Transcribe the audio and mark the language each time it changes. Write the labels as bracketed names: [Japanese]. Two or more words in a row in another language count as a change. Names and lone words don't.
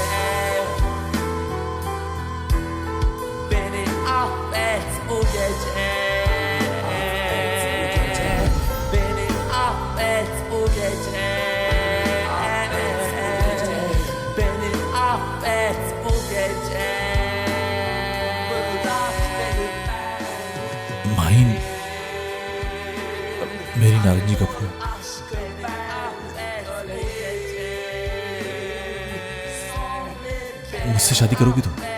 [Turkish] Beni affet bu gece. Beni affet bu gece. Beni affet bu gece. [Hindi] माहिन, मेरी नारंगी का फूल, मुझसे शादी करोगी तुम?